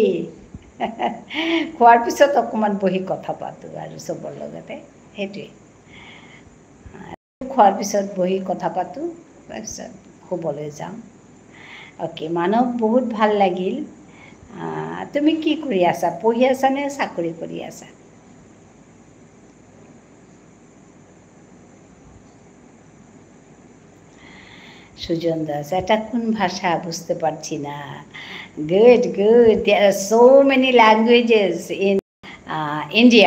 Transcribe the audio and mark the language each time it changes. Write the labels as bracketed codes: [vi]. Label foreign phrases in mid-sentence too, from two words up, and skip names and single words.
[as] খোৱাৰ পিছত অকণমান বহি কথা পাতোঁ আৰু চবৰ লগতে, সেইটোৱে। খোৱাৰ পিছত বহি কথা পাতোঁ, তাৰপিছত শুবলৈ যাওঁ। অ'কে মানৱ, বহুত ভাল লাগিল। তুমি কি কৰি আছা? পঢ়ি আছা নে চাকৰি কৰি আছা? [bn] সুজন দাস, এটা কোন ভাষা বুঝতে পারছি না। [en] Good, there are so many languages in India.